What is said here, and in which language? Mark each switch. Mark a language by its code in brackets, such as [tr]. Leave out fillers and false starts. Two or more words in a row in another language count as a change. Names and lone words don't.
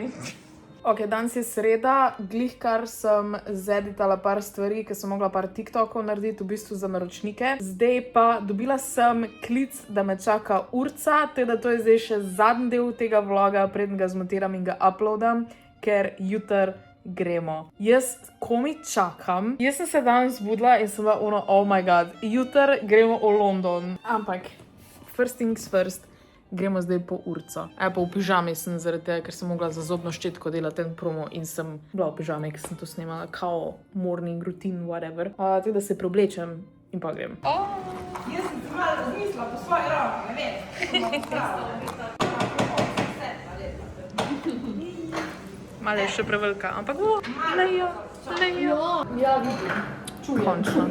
[sl] Ok, danes je sreda, glihkar sem zeditala par stvari, ker sem mogla par TikTokov narediti v bistvu za naročnike. Zdaj pa dobila sem klic, da me čaka urca, teda to je zdaj še zadnji del tega vloga, preden ga zmontiram in ga uploadam, ker jutr gremo. Jaz komi čakam. Jaz sem se danes zbudila in sem bila ono, [en] oh my god, [sl] jutr gremo v London. Ampak, [en] first things first. [sl] Gremo zdaj po urco. Pa v pižami sem zaradi tega, ker sem mogla za zobno ščetko delati ten promo in sem bila v pižami, ker sem to snemala kao [en] morning routine, [sl] whatever. Tako da se preoblečem in pa grem. Jaz sem si malo razmislila po svoji roki, ne vem. Malo je še prevelika, ampak lejo. Ja, vidim. Čujem. Končno.